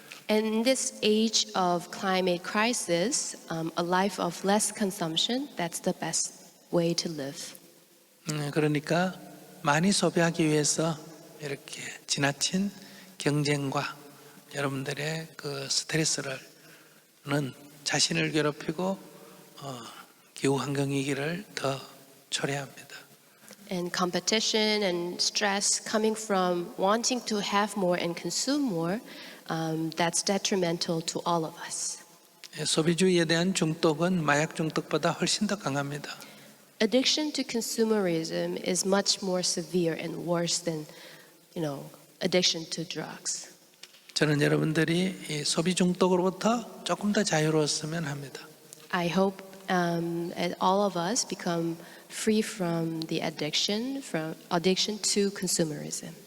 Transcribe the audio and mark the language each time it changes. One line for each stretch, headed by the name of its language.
English: And in this age of climate crisis, a life of less consumption, that's the best way to live.
Korean: 그러니까 많이 소비하기 위해서 이렇게 지나친 경쟁과 여러분들의 그 스트레스는 자신을 괴롭히고 기후 환경 위기를 더 초래합니다.
English: And competition and stress coming from wanting to have more and consume more, that's detrimental to all of us.
Korean: 소비주의에 대한 중독은 마약 중독보다 훨씬 더 강합니다.
English: Addiction to consumerism is much more severe and worse than, addiction to drugs.
Korean: 저는 여러분들이 이 소비 중독으로부터 조금 더 자유로웠으면 합니다.
English: I hope that all of us become free from the addiction to consumerism.